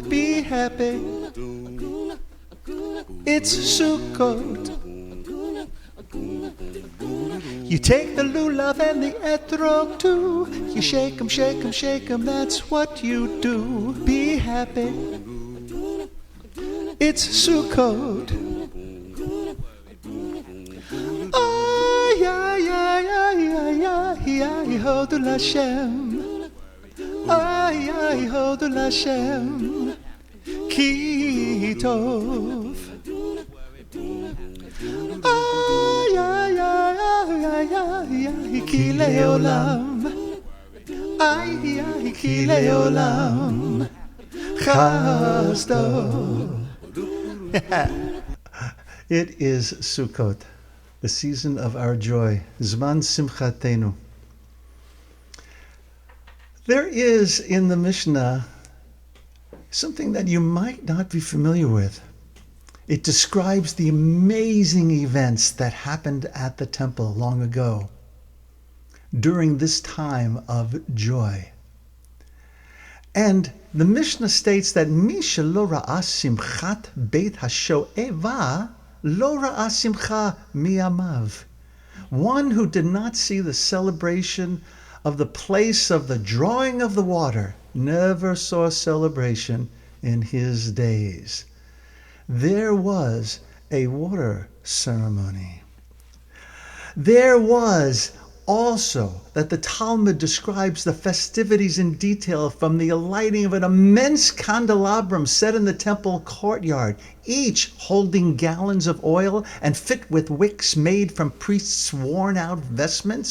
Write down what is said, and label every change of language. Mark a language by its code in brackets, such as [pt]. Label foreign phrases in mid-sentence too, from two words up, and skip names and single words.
[en] Be happy, it's Sukkot. You take the lulav and the etrog too. You shake 'em, shake 'em, shake 'em, that's what you do. Be happy, it's Sukkot. [he] אי, אי, אי, אי, אי, אי, אי, הודו לה. אי, אי, הודו לה. כי טוב. אי, אי, אי, אי, אי, אי, כי לעולם. Ay, ay, כי לעולם. חז טוב. [en] It is Sukkot, the season of our joy, [he] זמן שמחתנו. [en] There is in the Mishnah something that you might not be familiar with. It describes the amazing events that happened at the temple long ago, during this time of joy. And the Mishnah states that [he] מי שלא ראה שמחת בית השואבה לא ראה שמחה מימיו. [en] One who did not see the celebration of the place of the drawing of the water never saw celebration in his days. There was a water ceremony. There was also that the Talmud describes the festivities in detail, from the alighting of an immense candelabrum set in the temple courtyard, each holding gallons of oil and fit with wicks made from priests' worn-out vestments.